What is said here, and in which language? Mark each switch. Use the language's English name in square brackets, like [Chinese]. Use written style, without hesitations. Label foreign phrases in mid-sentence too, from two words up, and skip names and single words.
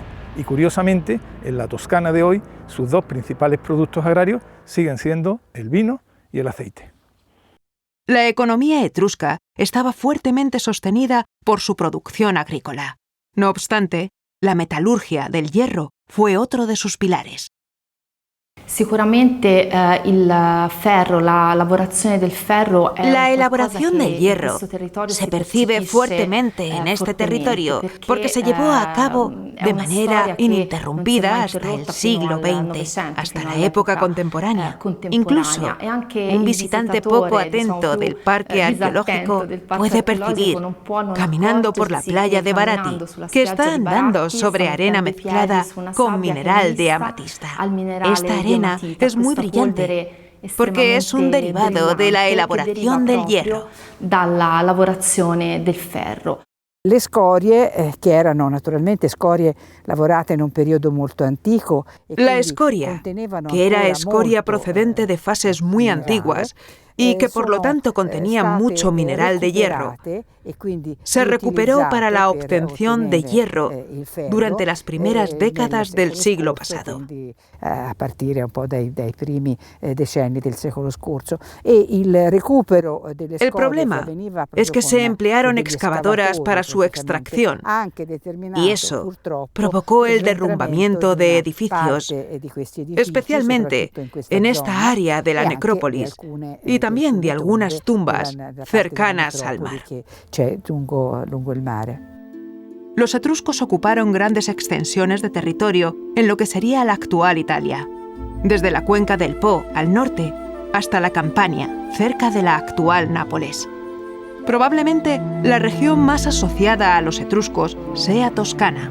[Spanish] Y curiosamente, en la Toscana de hoy, sus dos principales productos agrarios siguen siendo el vino y el aceite. La economía etrusca estaba fuertemente sostenida por su producción agrícola. No obstante, la metalurgia del hierro fue otro de sus pilares. [Italian] Sicuramente il ferro, la lavorazione del ferro [Spanish] La elaboración del hierro se percibe fuertemente en este territorio porque se llevó a cabo de manera ininterrumpida hasta el siglo XX, hasta la época contemporánea. Incluso un visitante poco atento del parque arqueológico puede percibir, caminando por la playa de Barati, que está andando sobre arena mezclada con mineral de amatista. Esta arena es muy brillante porque es un derivado de la elaboración del hierro. [Italian] Dalla lavorazione del ferro. Le scorie, che erano naturalmente scorie lavorate in un periodo molto antico. [Spanish] La escoria, que era escoria procedente de fases muy antiguas, y que por lo tanto contenían mucho mineral de hierro, se recuperó para la obtención de hierro durante las primeras décadas del siglo pasado. [Italian] A partire un po' dai primi decenni del secolo scorso, e il recupero delle [Spanish] El [Italian] scorie [Spanish] problema [Italian] avveniva proprio [Spanish] es que [Italian] con [Spanish] se emplearon [Italian] degli [Spanish] excavadoras para su [Italian] escavatori, [Spanish] extracción, [Italian] anche determinato, [Spanish] y eso [Italian] purtroppo, [Spanish] provocó el [Italian] smantellamiento [Spanish] derrumbamiento [Italian] di [Spanish] de [Italian] una [Spanish] edificios, [Italian] parte di questi edifici, [Spanish] especialmente [Italian] soprattutto in questa [Spanish] en [Italian] zona, [Spanish] esta área de la [Italian] e anche di [Spanish] necrópolis [Italian] alcune, [Spanish] y también de [Italian] alcune [Spanish] algunas [Italian] tombe [Spanish] tumbas [Italian] della parte della [Spanish] cercanas al [Italian] necropoli [Spanish] mar. [Italian] che c'è lungo il mare. [Spanish] Los etruscos ocuparon grandes extensiones de territorio en lo que sería la actual Italia, desde la cuenca del Po al norte hasta la Campania, cerca de la actual Nápoles. Probablemente la región más asociada a los etruscos sea Toscana.